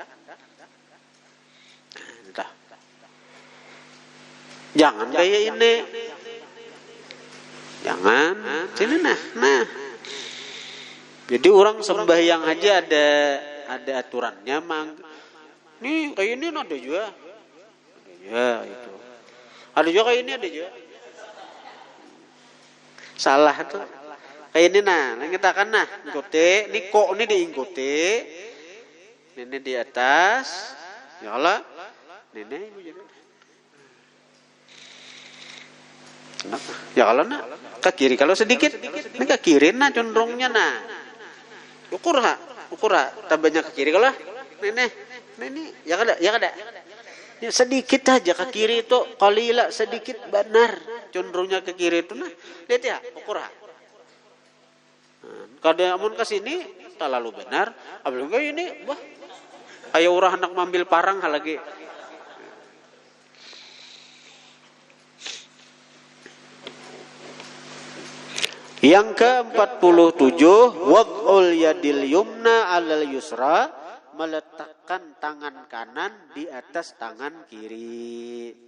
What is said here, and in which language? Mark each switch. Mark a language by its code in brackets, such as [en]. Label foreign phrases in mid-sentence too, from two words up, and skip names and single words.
[id] Nah, jangan kayak ini. Jangan. Sini nah. Jadi orang sembahyang aja ada aturannya, Mang. Nih kayak ini ada juga. Ya itu. Ada juga kayak ini ada juga. Salah tuh. Kayak ini nah, kita kan nah, ikuti, ini kok ini diikuti. Ini di atas. Ya Allah. Ini ya kalau nak ke kiri, kalau sedikit ini ke kiri nah condongnya nah ukur tambahnya ke kiri. Kalau ini ya kada ya, sedikit aja ke kiri itu qalila sedikit benar condongnya ke kiri itu nah lihat ya ukur kada amun ke sini terlalu benar apalagi ini wah kayak urah anak mambil parang lagi. Yang ke-47 [ar] وضع اليد اليمنى على اليسرى, [id] meletakkan tangan kanan di atas tangan kiri.